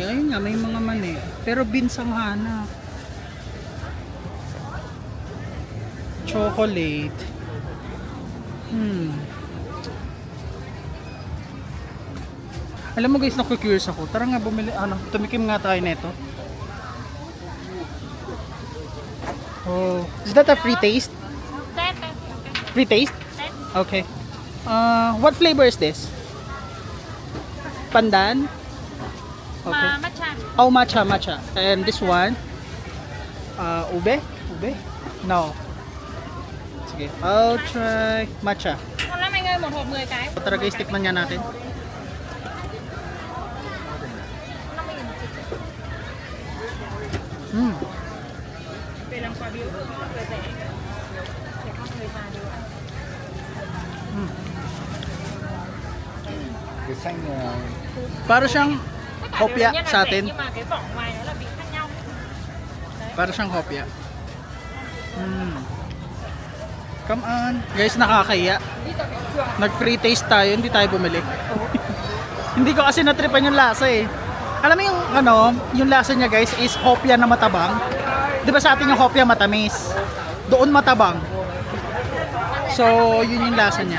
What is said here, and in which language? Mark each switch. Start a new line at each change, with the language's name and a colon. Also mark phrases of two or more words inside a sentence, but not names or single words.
Filipino: Ayun nga, may mga mani. Pero beans ang hanap. Chocolate. Alam mo guys, naku-curious ako. Tara nga bumili, tumikim nga tayo nito.
English: Is that a free taste? Free taste? Okay. What flavor is this? Pandan? Okay. Matcha. Matcha. And this one? Ube? No. Sige, I'll try matcha.
Vietnamese: Con lắm anh ơi, một hộp 10 cái.
Filipino: Tara guys, tikman nga natin. Mm. Mm.
Vietnamese: Cái xanh
Filipino: Para siyang hopya sa atin. Para siyang hopya.
English: Mm. Come on.
Filipino: Guys, nakakaya. Nag-
English: free taste
Filipino: tayo, hindi tayo bumili. Hindi ko kasi natripan yung lasa eh. Alam mo yung ano, yung lasa niya guys is hopya na matabang. 'Di ba sa atin yung hopya matamis? Doon matabang. So, yun yung lasa niya.